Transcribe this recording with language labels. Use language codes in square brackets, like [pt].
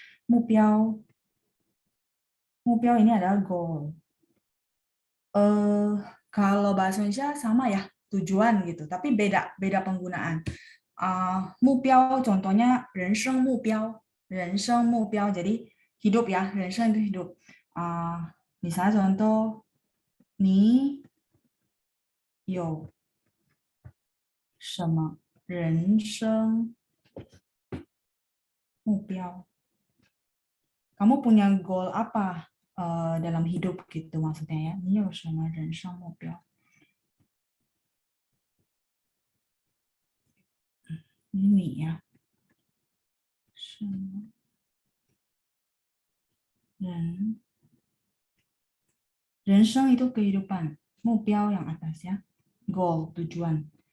[id] Mupiao, mupiao ini adalah goal. Kalau bahasa Indonesia sama ya, tujuan gitu, tapi beda penggunaan. Mupiao contohnya [zh] 人生目标, [id] jadi hidup ya, 人生 itu hidup. Misalnya contoh, [zh] 你有什么人生目标? [id] Kamu punya goal apa dalam hidup gitu maksudnya ya? [zh] 你有什么人生目标? [id] Ini ya. 什么人 Renseng itu kehidupan, mupiao yang atas ya, goal, tujuan.